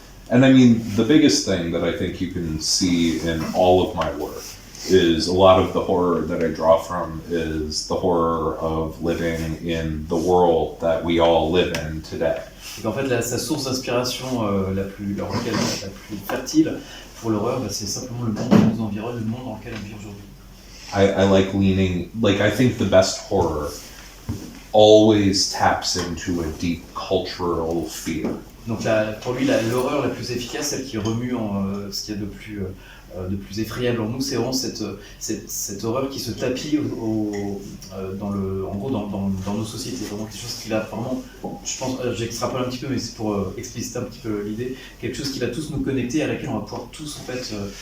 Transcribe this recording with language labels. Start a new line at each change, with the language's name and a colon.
English: And I mean, the biggest thing that I think you can see in all of my work is a lot of the horror that I draw from is the horror of living in the world that we all live in today.
French: Et en fait, sa source d'inspiration la plus fertile pour l'horreur, c'est simplement le monde qui nous environne, le monde dans lequel on vit aujourd'hui.
English: I like leaning, like I think the best horror always taps into a deep cultural fear.
French: Donc pour lui, l'horreur la plus efficace, celle qui remue ce qu'il y a de plus effrayable en nous, c'est vraiment cette horreur qui se tapit dans nos sociétés. Vraiment quelque chose qui va vraiment, je pense, j'extrapole un petit peu, mais c'est pour expliciter un petit peu l'idée, quelque chose qui va tous nous connecter, à laquelle on va pouvoir tous en fait